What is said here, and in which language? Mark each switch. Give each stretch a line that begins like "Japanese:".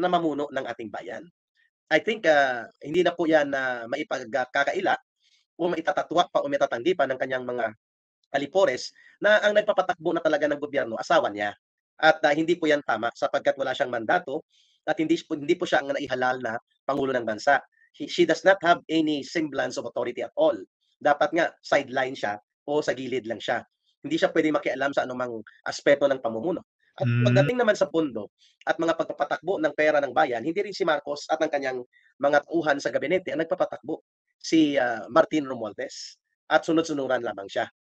Filipino: na mamuno ng ating bayan.
English: I think
Filipino: hindi na po yan na maipagkakaila o maitatatwak pa o maitatanggi pa ng kanyang mga alipores na ang nagpapatakbo na talaga ng gobyerno asawa niya. At hindi po yan tama sapagkat wala siyang mandato at hindi po siya ang naihalal na pangulo ng bansa.
English: She does not have any semblance of authority at all.
Filipino: Dapat nga sideline siya o sa gilid lang siya. Hindi siya pwedeng makialam sa anumang aspeto ng pamumuno. At Mm, pagdating naman sa pondo at mga pagpapatakbo ng pera ng bayan, hindi rin si Marcos at ang kanyang mga tauhan sa gabinete ang nagpapatakbo. Si Martin Romualdez at sunod-sunuran lamang siya.